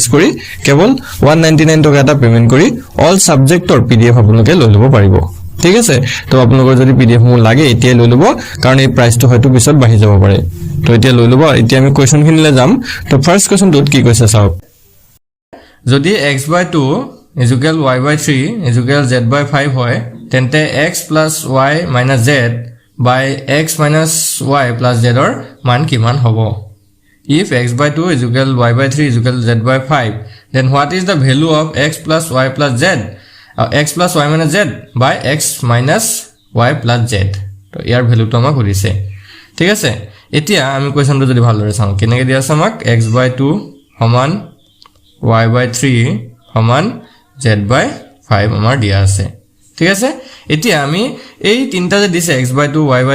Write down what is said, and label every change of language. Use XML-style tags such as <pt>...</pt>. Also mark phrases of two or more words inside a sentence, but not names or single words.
<as>কৰি কেৱল 199 টকা এটা পেমেন্ট কৰি</as> <en>all subjectৰ</en> <as>PDF আপোনালোকে লৈ ল'ব পাৰিব ঠিক আছে তো আপোনালোকৰ যদি PDF মু লাগে এতিয়া লৈ ল'ব কাৰণ এই প্ৰাইচটো হয়তো পিছত বাঢ়ি যাব পাৰে তো এতিয়া লৈ ল'ব এতিয়া আমি কোৱেশ্চনখিনিলে যাম তো ফাৰ্স্ট কোৱেশ্চনটোত কি কৈছে চাওক যদি x/2 y/3 z/5 হয় তেন্তে</as> <en>x + y - z by x - y plus z</en> <as>or মান কিমান হ'ব</as> <en>if x/2 y/3 z/5 then what is the value of x plus y plus z x plus y minus z by x minus y plus z</en> <as>তো ইয়াৰ ভ্যালুটো আমাক কৰিছে ঠিক আছে এতিয়া আমি কোৱেশ্চনটো যদি ভালদৰে চাওঁ কেনেকৈ দিয়া আছে আমাক x/2 সমান y/3 সমান z/5 আমাৰ দিয়া আছে ঠিক আছে এতিয়া আমি এই তিনটা যে দিছে x/2 y/3</as>